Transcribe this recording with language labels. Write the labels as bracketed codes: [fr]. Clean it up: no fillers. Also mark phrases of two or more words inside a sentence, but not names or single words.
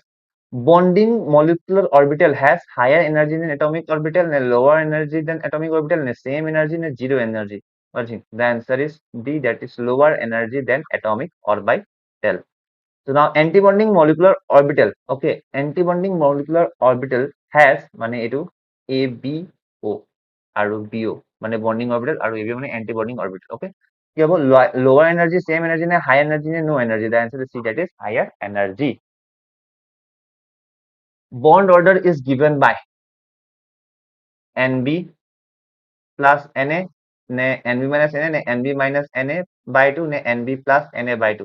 [en] Bonding molecular orbital has higher energy than atomic orbital, lower energy than atomic orbital, same energy, zero energy. The answer is D, that is lower energy than atomic orbital. So now antibonding molecular orbital. Okay, antibonding molecular orbital has [as] মানে এটো [en] ABO আৰু BO মানে bonding orbital আৰু ABO মানে antibonding orbital. Okay, [as] কি হ'ব [en] lower energy, same energy, high energy, no energy? The answer is C, that is higher energy. Bond order is given by NB plus Na, NB minus Na, NB minus Na by 2, NB plus Na by 2.